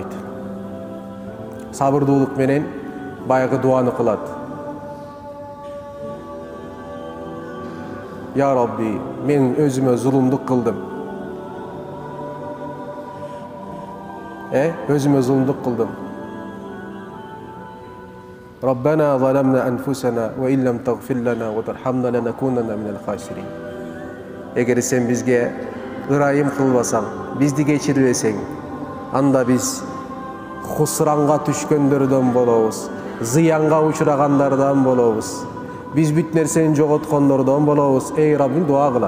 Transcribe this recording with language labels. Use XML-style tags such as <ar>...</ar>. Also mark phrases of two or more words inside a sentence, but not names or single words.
<ky>Сабырдуулук менен баягы дуаны кылат.</ky> <ar>يا ربي,</ar> <ky>мен өзүмө зулумдук кылдым. Өзүмө зулумдук кылдым.</ky> <ar>ربنا ظلمنا أنفسنا وإن لم تغفر لنا وترحمنا لنكونن من الخاسرين.</ar> <ky>Эгер сен бизге ырайым кылбасаң, бизди кечирбесең, анда биз хусранга түшкөндөрдөн болобуз, зыянга учурагандардан болобуз. Биз бүт нерсени жоготкондордон болобуз. Эй Раббим дуа кылат.</ky>